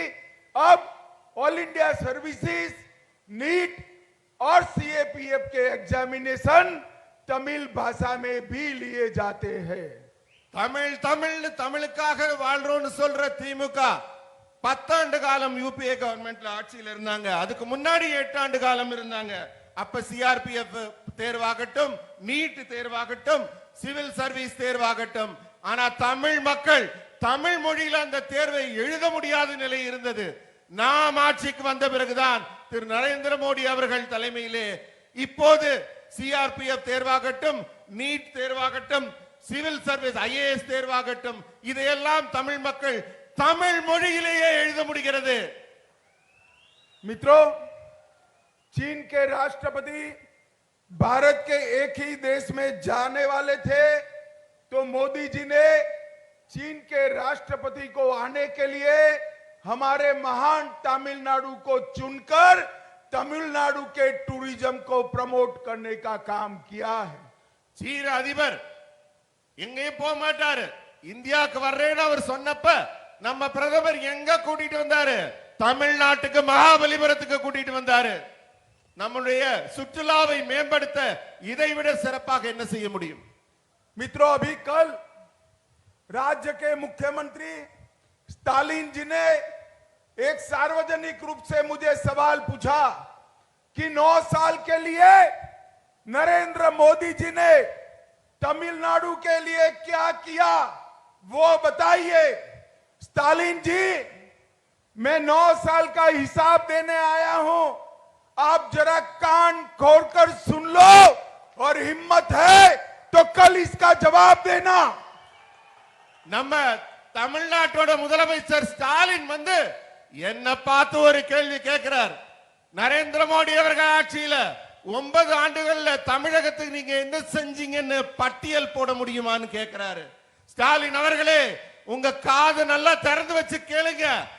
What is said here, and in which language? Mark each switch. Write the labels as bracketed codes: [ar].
[hi] अब all India services, NEET और CAPF के एग्जामिनेशन तमिल भाषा में भी लिए जाते हैं. [ta] தமிழ் தமிழ் தமிழுக்காக வாழ்றோம்னு சொல்ற திமுக 10 ஆண்டு காலம் யூபிஏ கவர்மெண்ட்ல ஆட்சியில் இருந்தாங்க. அதுக்கு முன்னாடி 8 ஆண்டு காலம் இருந்தாங்க. அப்ப சிஆர்பிஎஃப் தேர்வாகட்டும், நீட் தேர்வாகட்டும், சிவில் சர்வீஸ் தேர்வாகட்டும், ஆனா தமிழ் மக்கள் தமிழ் மொழியில அந்த தேர்வை எழுத முடியாத நிலை இருந்தது. நாம் ஆட்சிக்கு வந்த பிறகுதான் திரு நரேந்திர மோடி அவர்கள் தலைமையிலே இப்போது CRPF தேர்வாகட்டும், NEET தேர்வாகட்டும், civil service IAS தேர்வாகட்டும், இதையெல்லாம் தமிழ் மக்கள் தமிழ் மொழியிலேயே எழுத முடிகிறது. [hi] मित्रों, चीन के राष्ट्रपति भारत के एक ही देश में जाने वाले थे, तो मोदी जी ने चीन के राष्ट्रपति को आने के लिए हमारे महान तमिलनाडु को चुनकर तमिलनाडु के टूरिज्म को प्रमोट करने का काम किया है. [ta] சீன அதிபர் எங்கேயும் போக மாட்டாரு. இந்தியாவுக்கு வர்றேன்னு அவர் சொன்னப்ப நம்ம பிரதமர் எங்க கூட்டிட்டு வந்தாரு? தமிழ்நாட்டுக்கு மகாபலிபுரத்துக்கு கூட்டிட்டு வந்தாரு. நம்முடைய சுற்றுலாவை மேம்படுத்த இதைவிட சிறப்பாக என்ன செய்ய முடியும்? [hi] मित्रों, अभी कल राज्य के मुख्यमंत्री स्टालिन जी ने एक सार्वजनिक रूप से मुझे सवाल पूछा कि 9 साल के लिए नरेंद्र मोदी जी ने तमिलनाडु के लिए क्या किया, वो बताइए. स्टालिन जी, मैं 9 साल का हिसाब देने आया हूं. आप जरा कान खोलकर सुन लो और हिम्मत है तो कल इसका जवाब देना. [ta] நம்ம தமிழ்நாட்டோட முதலமைச்சர் ஸ்டாலின் வந்து என்ன பார்த்து ஒரு கேள்வி கேட்கிறார். நரேந்திர மோடி அவர்கள் ஆட்சியில 9 ஆண்டுகள்ல தமிழகத்துக்கு நீங்க என்ன செஞ்சீங்கன்னு பட்டியல் போட முடியுமான்னு கேட்கிறாரு. ஸ்டாலின் அவர்களே, உங்க காது நல்லா திறந்து வச்சு கேளுங்க.